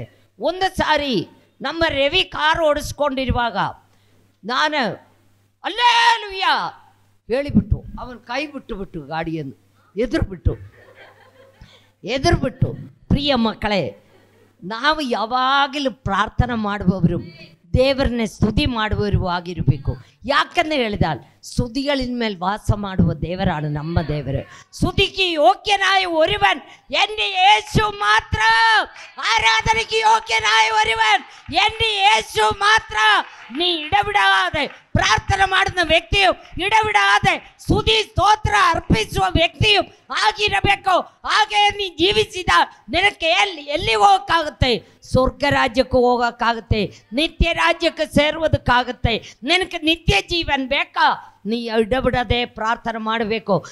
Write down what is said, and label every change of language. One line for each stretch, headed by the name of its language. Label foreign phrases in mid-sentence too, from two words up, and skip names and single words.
Kannada: ಒಂದು ಸಾರಿ ನಮ್ಮ ರವಿ ಕಾರ್ ಓಡಿಸ್ಕೊಂಡಿರುವಾಗ ನಾನು ಅಲ್ಲೇಲುಯ್ಯ ಹೇಳಿಬಿಟ್ಟು ಅವನ ಕೈ ಬಿಟ್ಟು ಗಾಡಿಯನ್ನು ಎದುರುಬಿಟ್ಟು. ಪ್ರಿಯ ಮಕ್ಕಳೇ, ನಾವು ಯಾವಾಗಲೂ ಪ್ರಾರ್ಥನೆ ಮಾಡುವವರು, ದೇವರನ್ನೇ ಸ್ತುತಿ ಮಾಡುವವರು ಆಗಿರಬೇಕು. ಯಾಕಂದ್ರೆ ಹೇಳಿದಾಲ್
Malayalam: സ്തുതികളിൻ മേൽ വാസം
Kannada: ಮಾಡುವ ದೇವರಾണ് ನಮ್ಮ ದೇವರು.
Malayalam: സ്തുതിക്ക് യോഗ്യനായ ഒരുവൻ എൻ്റെ യേശു മാത്രം. ആരാധനയ്ക്ക് യോഗ്യനായ ഒരുവൻ എൻ്റെ യേശു മാത്രം. നീ ഇടവിടാതെ
Kannada: ಪ್ರಾರ್ಥನೆ ಮಾಡಿದ ವ್ಯಕ್ತಿಯು, ಇಡಬಿಡಾದೆ ಸ್ತುತಿ ಸ್ತೋತ್ರ ಅರ್ಪಿಸುವ ವ್ಯಕ್ತಿಯು ಆಗಿರಬೇಕು. ಹಾಗೆ ನೀ ಜೀವಿಸಿದ ನಿನಗೆ ಎಲ್ಲಿ ಹೋಗೋಕ್ಕಾಗುತ್ತೆ? ಸ್ವರ್ಗ ರಾಜ್ಯಕ್ಕೆ ಹೋಗೋಕ್ಕಾಗುತ್ತೆ, ನಿತ್ಯ ರಾಜ್ಯಕ್ಕೆ ಸೇರುವುದಕ್ಕಾಗುತ್ತೆ. ನಿನಗೆ ನಿತ್ಯ ಜೀವನ ಬೇಕಾ? ನೀ ಇಡಬಿಡದೆ ಪ್ರಾರ್ಥನೆ ಮಾಡಬೇಕು.